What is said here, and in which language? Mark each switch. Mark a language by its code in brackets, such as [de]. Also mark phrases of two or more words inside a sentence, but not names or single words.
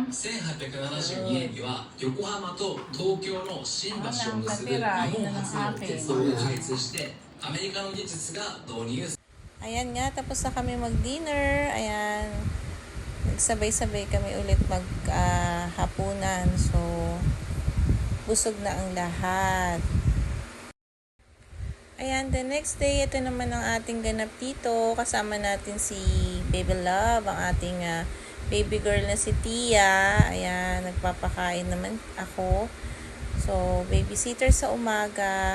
[ja] 1872 年には横浜と東京の新橋を結ぶ日本初の鉄道を開通してアメリカの技術が導入。 [tl] Ayan nga, tapos na kami mag-dinner. Ayan. Nagsabay-sabay kami ulit mag-hapunan. So, busog na ang lahat. Ayan, [en] the next day, [tl] ito naman ang ating ganap dito. Kasama natin si Baby Love, ang ating [en] baby girl [tl] na si Tia. Ayan, nagpapakain naman ako. So, babysitter sa umaga.